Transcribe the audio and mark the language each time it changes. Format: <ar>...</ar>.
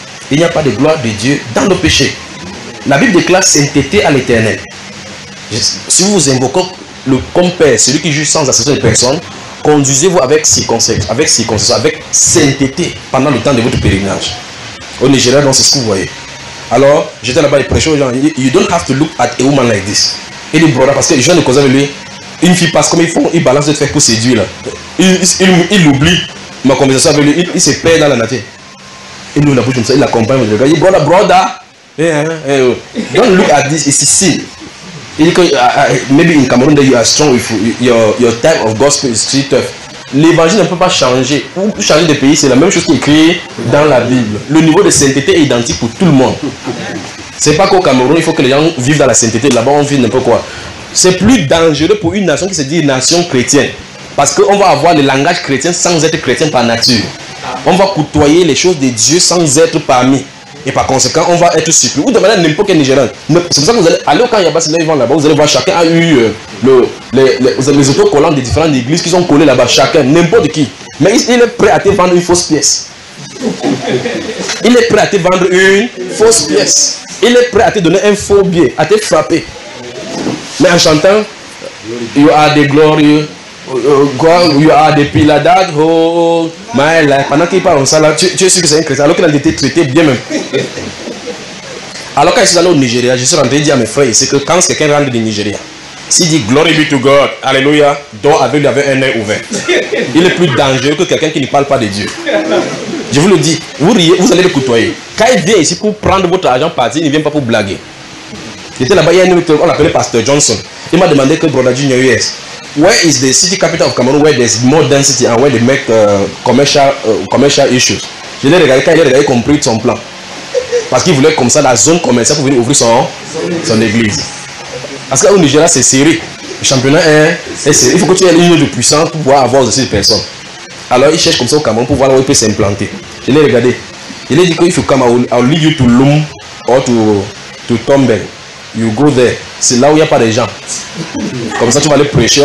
<fr>Il n'y a pas de gloire de Dieu dans le péché. La Bible déclare sainteté à l'Éternel. Si vous invoquez le compère, celui qui juge sans accession de personne, conduisez-vous avec circonstance, avec sainteté pendant le temps de votre pèlerinage. Au Nigeria, donc, c'est ce que vous voyez. Alors, j'étais là-bas et prêchais aux gens.</fr> <en>You don't have to look at a woman like this.</en> <fr>Et les brothers, parce que je viens de causer avec lui, une fille passe comme ils font, ils balancent de faire pour séduire. Il oublie ma conversation avec lui, il se perd dans la nature. Il nous la bouche comme ça, il l'accompagne. Il dit,</fr> <en>brother. Don't look at this, it's a sin. Maybe in Cameroon, that you are strong with your type of gospel is street tough.</en> <fr>L'évangile ne peut pas changer. Ou changer de pays, c'est la même chose qui est écrit dans la Bible. Le niveau de sainteté est identique pour tout le monde. C'est pas qu'au Cameroun, il faut que les gens vivent dans la sainteté. Là-bas, on vit n'importe quoi. C'est plus dangereux pour une nation qui se dit nation chrétienne. Parce qu'on va avoir le langage chrétien sans être chrétien par nature. On va côtoyer les choses de Dieu sans être parmi. Et par conséquent, on va être supplié. Ou de manière n'importe quel Nigérian. C'est pour ça que vous allez aller au camp Yabas, ils vont là-bas. Vous allez voir, chacun a eu les autocollants des différentes églises qu'ils ont collé là-bas. Chacun, n'importe qui. Mais il est prêt à te vendre une fausse pièce. Il est prêt à te vendre une fausse pièce. Il est prêt à te donner un faux billet, à te frapper. Mais en chantant,</fr> <en>you are the glory. You are the pillar that hold my life.</en> <fr>Pendant qu'il parle en ça, là, tu es sûr que c'est un chrétien, alors qu'il a été traité bien même. Alors quand je suis allé au Nigeria, je suis rentré dire à mes frères, c'est que quand quelqu'un rentre du Nigeria, s'il dit</fr> <en>glory be to God,</en> <fr>alléluia, dort avec lui avec un œil ouvert. Il est plus dangereux que quelqu'un qui ne parle pas de Dieu. Je vous le dis, vous riez, vous allez le côtoyer. Quand il vient ici pour prendre votre argent parti, il ne vient pas pour blaguer. J'étais là-bas, il y a un autre, on l'appelait Pasteur Johnson. Il m'a demandé que Brother Junior US.</fr> <en>Where is the city capital of Cameroon where there's more density and where they make commercial issues?</en> <fr>Je l'ai regardé, quand il a regardé, compris son plan. Parce qu'il voulait comme ça la zone commerciale pour venir ouvrir son église. Parce qu'au Nigeria, c'est serré. Le championnat est serré. Il faut que tu aies une ligne de puissance pour pouvoir avoir aussi des personnes. Alors il cherche comme ça au Cameroun pour voir où il peut s'implanter. Je l'ai regardé. Il lui a dit qu'il faut</fr> <en>come, I'll lead you to Loom or to Tombel. You go there.</en> <fr>C'est là où il n'y a pas de gens. Comme ça, tu vas aller prêcher.</fr>